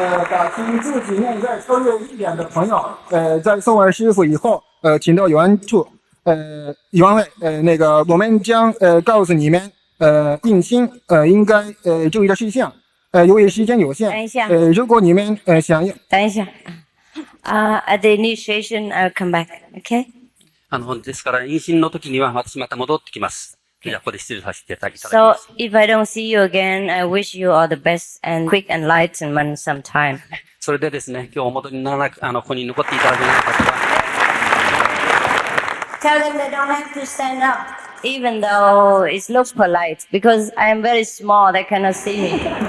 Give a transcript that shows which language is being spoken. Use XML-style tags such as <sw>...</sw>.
<zh>把听自己内在超越一点的朋友，在送完师傅以后，请到原处，原位，我们将告诉你们，印心，应该注意的事项，由于时间有限，等一下，如果你们想要，等一下，</zh> <en>at the initiation I'll come back, okay?</en> <ja>ですから、妊娠の時には私また戻ってきます。じゃあ、ここで失礼させていただきます。</ja> <en>So, if I don't see you again, I wish you all the best and quick enlightenment sometime.</en> <ja>それでですね、今日お戻りにならなく、ここに残っていただけない方は、</ja> <en>Tell them they don't have to stand up, even though it looks polite, because I am very small, they cannot see me.</en>